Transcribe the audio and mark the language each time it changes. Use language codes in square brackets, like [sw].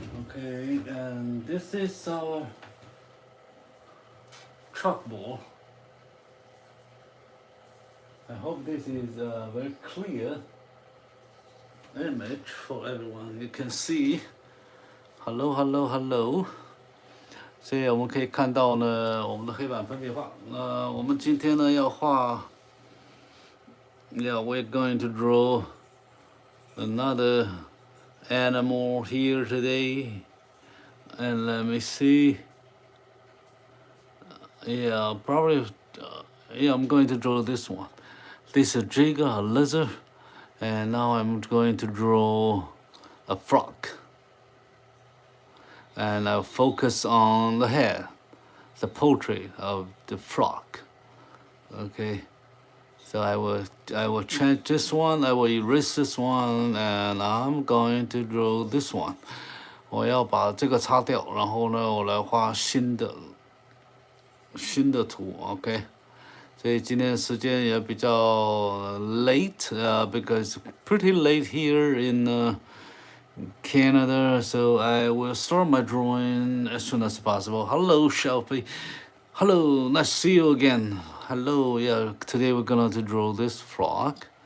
[en] Okay, and this is our chalkboard. I hope this is a very clear image for everyone. You can see. Hello, hello, hello. [zh] 所以我们可以看到呢，我们的黑板粉笔画。我们今天呢要画。 [en] Yeah, we're going to draw another animal here today, and let me see. Yeah, probably. Yeah, I'm going to draw this one. This is a jigger, a lizard, and now I'm going to draw a frog. And I'll focus on the head, the portrait of the frog. Okay. So I will change this one, I will erase this one, and I'm going to draw this one. [zh] 我要把这个擦掉，然后呢，我来画新的图 ，OK。所以今天时间也比较 [en] late, because pretty late here in Canada. So I will start my drawing as soon as possible. Hello, Shelby. Hello, nice to see you again. Hello, yeah, today we're going to draw this frog.